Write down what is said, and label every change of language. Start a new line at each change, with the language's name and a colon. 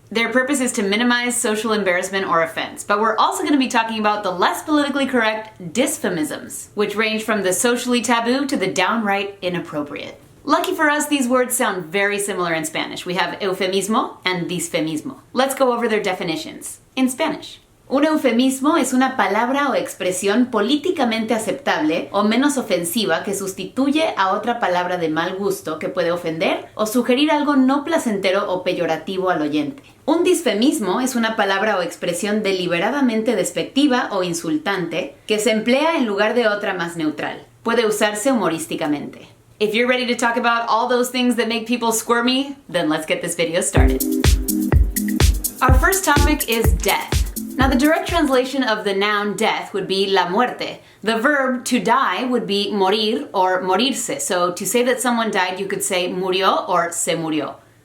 English: Their purpose is to minimize social embarrassment or offense, but we're also going to be talking about the less politically correct dysphemisms, which range from the socially taboo to the downright inappropriate. Lucky for us, these words sound very similar in Spanish. We have eufemismo and disfemismo. Let's go over their definitions in Spanish.
Spanish: Un eufemismo es una palabra o expresión políticamente aceptable o menos ofensiva que sustituye a otra palabra de mal gusto que puede ofender o sugerir algo no placentero o peyorativo al oyente. Un disfemismo es una palabra o expresión deliberadamente despectiva o insultante que se emplea en lugar de otra más neutral. Puede usarse humorísticamente.
English: If you're ready to talk about all those things that make people squirmy, then let's get this video started. Our first topic is death. Now, the direct translation of the noun death would be la muerte. The verb to die would be morir or morirse. So to say that someone died, you could say murió or se murió.